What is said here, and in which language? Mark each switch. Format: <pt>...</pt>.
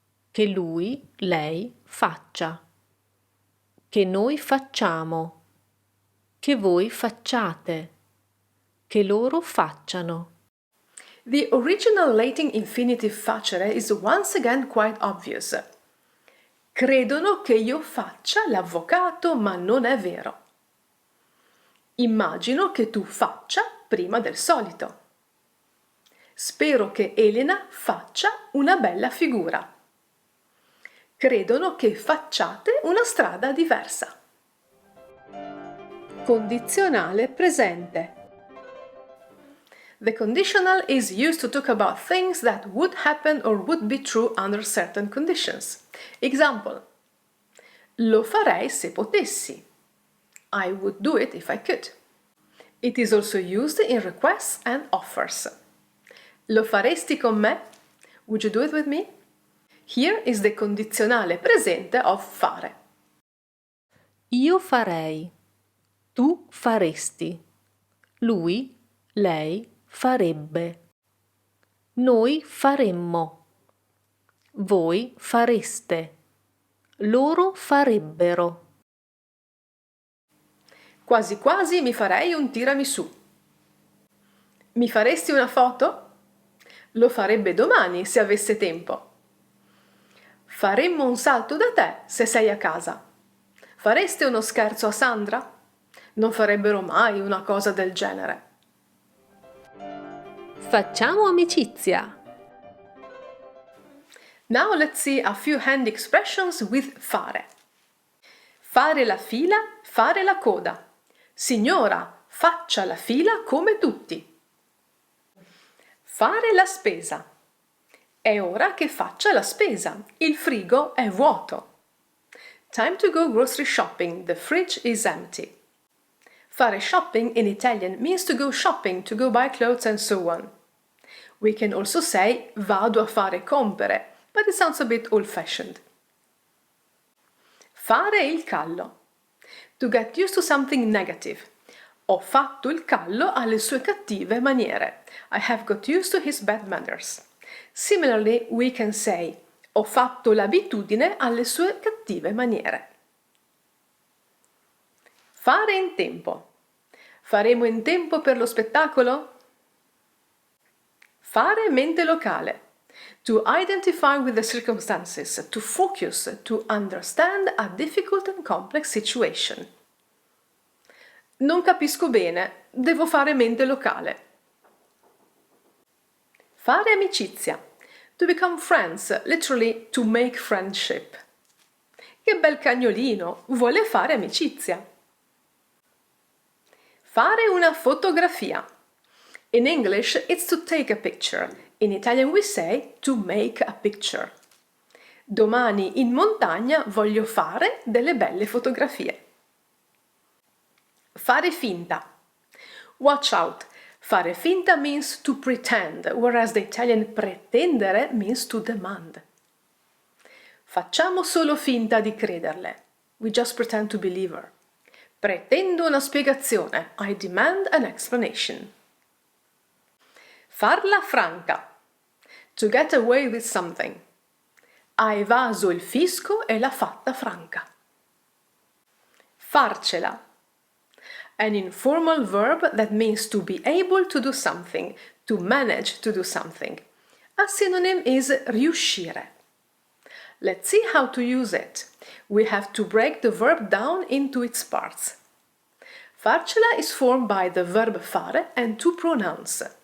<it>Che lui, lei faccia. Che noi facciamo. Che voi facciate. Che loro facciano.</it> <en>The original Latin infinitive facere is once again quite obvious.</en> <it>Credono che io faccia l'avvocato, ma non è vero. Immagino che tu faccia prima del solito. Spero che Elena faccia una bella figura. Credono che facciate una strada diversa. Condizionale presente.</it> <en>The conditional is used to talk about things that would happen or would be true under certain conditions.</en> <it>Example: lo farei se potessi.</it> <en>I would do it if I could. It is also used in requests and offers.</en> <it>Lo faresti con me?</it> <en>Would you do it with me? Here is the condizionale presente of fare.</en> <it>Io farei. Tu faresti. Lui, lei farebbe. Noi faremmo. Voi fareste. Loro farebbero. Quasi quasi mi farei un tiramisù. Mi faresti una foto? Lo farebbe domani se avesse tempo. Faremmo un salto da te se sei a casa. Fareste uno scherzo a Sandra? Non farebbero mai una cosa del genere. Facciamo amicizia.</it> <en>Now let's see a few hand expressions with fare.</en> <it>Fare la fila, fare la coda. Signora, faccia la fila come tutti. Fare la spesa. È ora che faccia la spesa. Il frigo è vuoto.</it> <en>Time to go grocery shopping. The fridge is empty. Fare shopping in Italian means to go shopping, to go buy clothes and so on. We can also say</en> <it>vado a fare compere,</it> <en>but it sounds a bit old-fashioned.</en> <it>Fare il callo.</it> <en>To get used to something negative.</en> <it>Ho fatto il callo alle sue cattive maniere.</it> <en>I have got used to his bad manners. Similarly, we can say</en> <it>ho fatto l'abitudine alle sue cattive maniere. Fare in tempo. Faremo in tempo per lo spettacolo? Fare mente locale.</it> <en>To identify with the circumstances, to focus, to understand a difficult and complex situation.</en> <it>Non capisco bene, devo fare mente locale. Fare amicizia.</it> <en>To become friends, literally to make friendship.</en> <it>Che bel cagnolino, vuole fare amicizia. Fare una fotografia.</it> <en>In English, it's to take a picture. In Italian we say to make a picture.</en> <it>Domani in montagna voglio fare delle belle fotografie. Fare finta.</it> <en>Watch out. Fare finta means to pretend, whereas the Italian pretendere means to demand.</en> <it>Facciamo solo finta di crederle.</it> <en>We just pretend to believe her.</en> <it>Pretendo una spiegazione.</it> <en>I demand an explanation.</en> <it>Farla franca.</it> <en>To get away with something.</en> <it>Ha evaso il fisco e l'ha fatta franca. Farcela.</it> <en>An informal verb that means to be able to do something, to manage to do something. A synonym is riuscire. Let's see how to use it. We have to break the verb down into its parts. Farcela is formed by the verb fare and two pronouns.</en>